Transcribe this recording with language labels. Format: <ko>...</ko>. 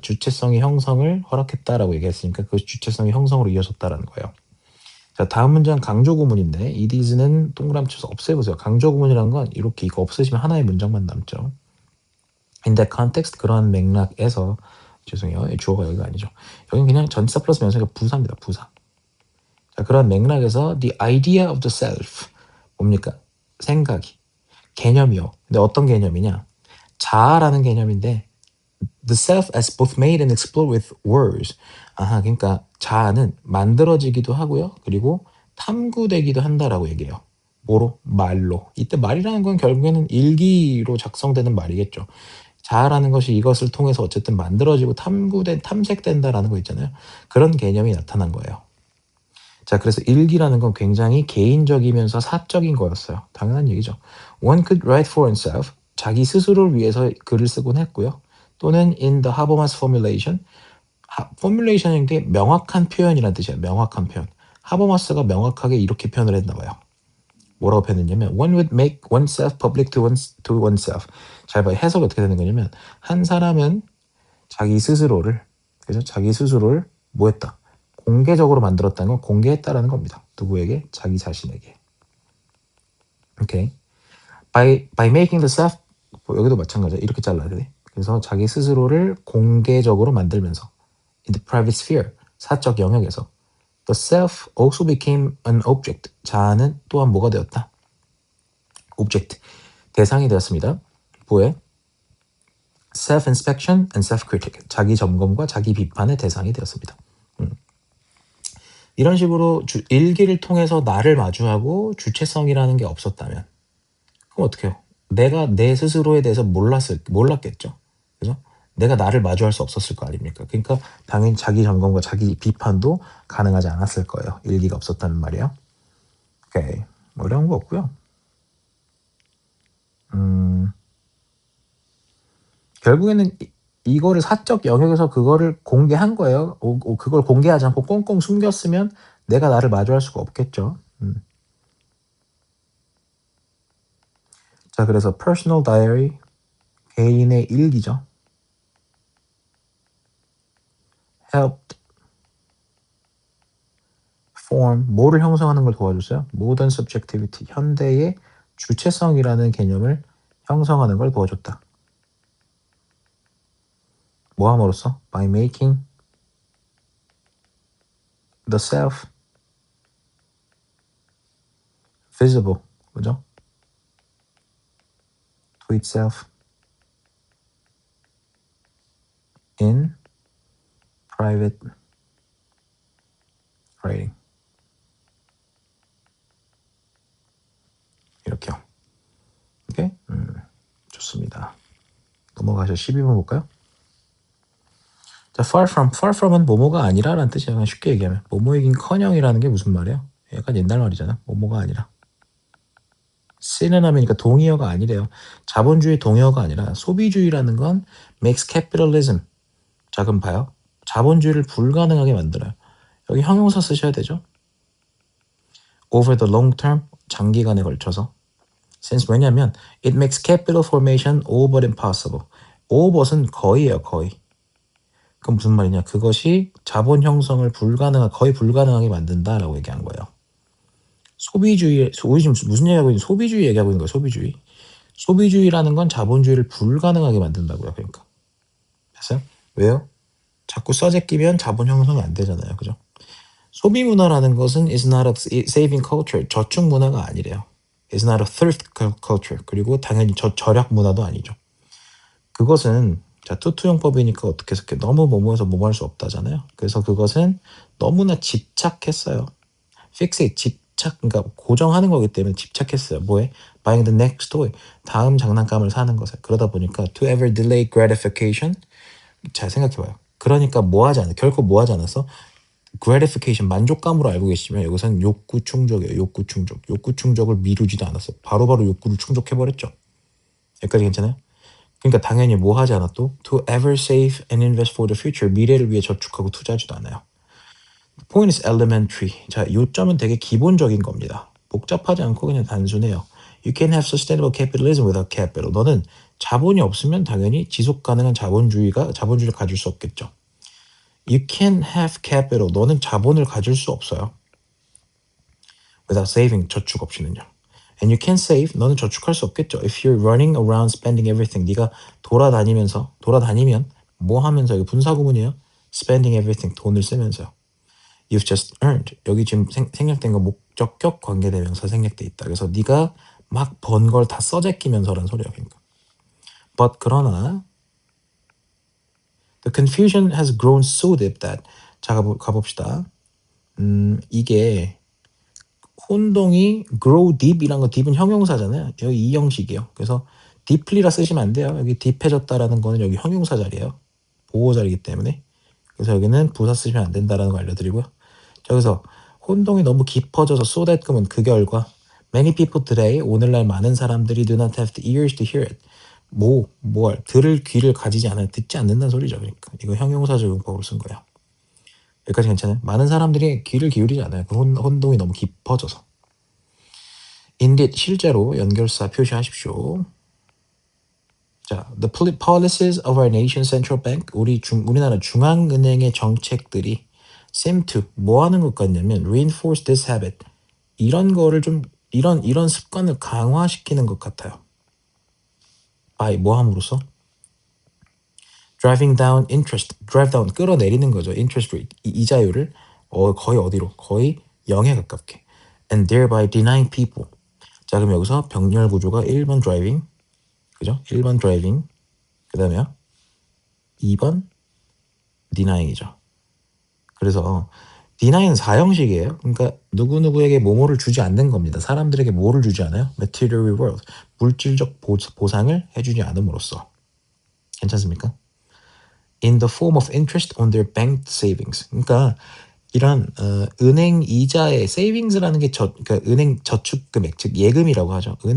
<ko>주체성의 형성을 허락했다라고 얘기했으니까 그 주체성의 형성으로 이어졌다라는 거예요. 자, 다음 문장 강조 구문인데 it is는 동그라미 쳐서 없애보세요. 강조 구문이란 건 이렇게 이거 없으시면 하나의 문장만 남죠.</ko> <en>in that context</en> <ko>그러한 맥락에서 죄송해요. 주어가 여기가 아니죠. 여기는 그냥 전치사 플러스 명사가 부사입니다. 부사. 자, 그런 맥락에서</ko> <en>the idea of the self</en> <ko>뭡니까? 생각이 개념이요. 근데 어떤 개념이냐? 자아라는 개념인데</ko> <en>the self as both made and explored with words.</en> <ko>그러니까 자아는 만들어지기도 하고요. 그리고 탐구되기도 한다라고 얘기해요. 뭐로? 말로. 이때 말이라는 건 결국에는 일기로 작성되는 말이겠죠. 자아라는 것이 이것을 통해서 어쨌든 만들어지고 탐색된다라는 거 있잖아요. 그런 개념이 나타난 거예요. 자, 그래서 일기라는 건 굉장히 개인적이면서 사적인 거였어요. 당연한 얘기죠.</ko> <en>One could write for oneself.</en> <ko>자기 스스로를 위해서 글을 쓰곤 했고요.</ko> <en>또는 in the Habermas formulation.</en> <ko>formulation이 게 명확한 표현이라는 뜻이에요. 명확한 표현. 하버마스가 명확하게 이렇게 표현을 했나 봐요. 뭐라고 표현했냐면</ko> <en>one would make oneself public to oneself.</en> <ko>잘 봐요. 해석이 어떻게 되는 거냐면 한 사람은 자기 스스로를 그죠? 자기 스스로를 뭐 했다? 공개적으로 만들었다는 건 공개했다라는 겁니다. 누구에게? 자기 자신에게. 오케이.</ko> <en>By making the self</en> <ko>여기도 마찬가지야. 이렇게 잘라야 돼. 그래서 자기 스스로를 공개적으로 만들면서</ko> <en>in the private sphere</en> <ko>사적 영역에서</ko> <en>the self also became an object.</en> <ko>자아는 또한 뭐가 되었다? object. 대상이 되었습니다. 뭐에?</ko> <en>self-inspection and self-critic.</en> <ko>자기 점검과 자기 비판의 대상이 되었습니다. 이런 식으로 일기를 통해서 나를 마주하고 주체성이라는 게 없었다면 그럼 어떻게 해요? 내가 내 스스로에 대해서 몰랐겠죠. 그죠? 내가 나를 마주할 수 없었을 거 아닙니까? 그러니까 당연히 자기 점검과 자기 비판도 가능하지 않았을 거예요. 일기가 없었다는 말이에요. 오케이. 어려운 거 없고요. 결국에는 이거를 사적 영역에서 그거를 공개한 거예요. 그걸 공개하지 않고 꽁꽁 숨겼으면 내가 나를 마주할 수가 없겠죠. 자, 그래서 personal diary, 개인의 일기죠.</ko> <en>helped</en> <ko>form, 뭐를 형성하는 걸 도와줬어요?</ko> <en>modern subjectivity,</en> <ko>현대의 주체성이라는 개념을 형성하는 걸 도와줬다. 뭐 함으로써?</ko> <en>by making the self visible,</en> <ko>그죠?</ko> <en>to itself in private writing.</en> <ko>이렇게요. 오케이? 좋습니다. 넘어가서 12번 볼까요? 자, far from은 뭐뭐가 아니라라는 뜻이야. 그냥 쉽게 얘기하면 뭐뭐이긴커녕이라는 게 무슨 말이에요? 약간 옛날 말이잖아. 뭐뭐가 아니라. 시노님이니까 동의어가 아니래요. 자본주의 동의어가 아니라 소비주의라는 건 makes capitalism. 자, 그럼 봐요. 자본주의를 불가능하게 만들어요. 여기 형용사 쓰셔야 되죠.</ko> <en>over the long term,</en> <ko>장기간에 걸쳐서.</ko> <en>since</en> <ko>왜냐면</ko> <en>it makes capital formation all but impossible.</en> <ko>all but은 거의예요, 거의. 그럼 무슨 말이냐? 그것이 자본 형성을 거의 불가능하게 만든다라고 얘기한 거예요. 소비주의, 우리 지금 무슨 얘기하고 있는? 소비주의 얘기하고 있는 거예요. 소비주의. 소비주의라는 건 자본주의를 불가능하게 만든다고요. 그러니까. 됐어요? 왜요? 자꾸 써제 끼면 자본 형성이 안 되잖아요. 그죠? 소비 문화라는 것은</ko> <en>is not a saving culture.</en> <ko>저축 문화가 아니래요.</ko> <en>is not a thrift culture.</en> <ko>그리고 당연히 절약 문화도 아니죠. 그것은 자, 투투용법이니까 어떻게 해석해? 너무 뭐뭐해서 뭐뭐 할 수 없다잖아요. 그래서 그것은 너무나 집착했어요. fixate, 집착, 그러니까 고정하는 거기 때문에 집착했어요. 뭐에?</ko> <en>buying the next toy,</en> <ko>다음 장난감을 사는 것에. 그러다 보니까</ko> <en>to ever delay gratification.</en> <ko>잘 생각해봐요. 그러니까 뭐 하지 않아? 결코 뭐 하지 않았어? gratification, 만족감으로 알고 계시면 여기서는 욕구 충족이에요. 욕구 충족. 욕구 충족을 미루지도 않았어요. 바로바로 욕구를 충족해버렸죠. 여기까지 괜찮아요? 그러니까 당연히 뭐 하지 않았도</ko> <en>to ever save and invest for the future,</en> <ko>미래를 위해 저축하고 투자하지도 않아요.</ko> <en>The point is elementary.</en> <ko>자, 요점은 되게 기본적인 겁니다. 복잡하지 않고 그냥 단순해요.</ko> <en>You can't have sustainable capitalism without capital.</en> <ko>너는 자본이 없으면 당연히 지속 가능한 자본주의를 가질 수 없겠죠.</ko> <en>You can't have capital.</en> <ko>너는 자본을 가질 수 없어요.</ko> <en>Without saving,</en> <ko>저축 없이는요.</ko> <en>And you can't save.</en> <ko>너는 저축할 수 없겠죠.</ko> <en>If you're running around spending everything.</en> <ko>네가 돌아다니면 뭐 하면서, 이거 분사구문이에요.</ko> <en>Spending everything.</en> <ko>돈을 쓰면서요.</ko> <en>You've just earned.</en> <ko>여기 지금 생략된 거 목적격 관계대명사 생략돼 있다. 그래서 네가 막 번 걸 다 써제끼면서란 소리야. 그러니까.</ko> <en>But</en> <ko>그러나</ko> <en>the confusion has grown so deep that</en> <ko>자 가봅시다. 이게 혼동이 grow deep이란 거, deep은 형용사잖아요. 여기 이 형식이에요. 그래서 deeply라 쓰시면 안 돼요. 여기 deep해졌다라는 거는 여기 형용사 자리예요. 보호 자리이기 때문에. 그래서 여기는 부사 쓰시면 안 된다라는 거 알려드리고요. 여기서 혼동이 너무 깊어져서</ko> <en>so that</en> <ko>그러면 그 결과</ko> <en>many people today,</en> <ko>오늘날 많은 사람들이</ko> <en>do not have the ears to hear it.</en> <ko>들을 귀를 가지지 않아요. 듣지 않는다는 소리죠. 그러니까 이거 형용사적 용법으로 쓴 거예요. 여기까지 괜찮아요? 많은 사람들이 귀를 기울이지 않아요. 그 혼동이 너무 깊어져서. Indeed, 실제로 연결사 표시하십시오.</ko> <en>자, the policies of our nation's central bank,</en> <ko>우리나라 중앙은행의 정책들이</ko> <en>seem to</en> <ko>뭐 하는 것 같냐면</ko> <en>reinforce this habit.</en> <ko>이런 습관을 강화시키는 것 같아요. by 뭐 함으로써?</ko> <en>drive down</en> <ko>끌어내리는 거죠. interest rate 이자율을 거의 어디로? 거의 0에 가깝게.</ko> <en>and thereby denying people.</en> <ko>자, 그럼 여기서 병렬 구조가 1번 driving, 그죠? 1번 driving, 그 다음에요 2번 denying이죠. 그래서 denying은 4형식이에요. 그러니까 누구누구에게 뭐뭐를 주지 않는 겁니다. 사람들에게 뭐를 주지 않아요? material reward, 물질적 보상을 해주지 않음으로써. 괜찮습니까?</ko> <en>in the form of interest on their bank savings.</en> <ko>그러니까 이런 은행 이자의 savings라는 게 그러니까 은행 저축 금액, 즉 예금이라고 하죠.</ko>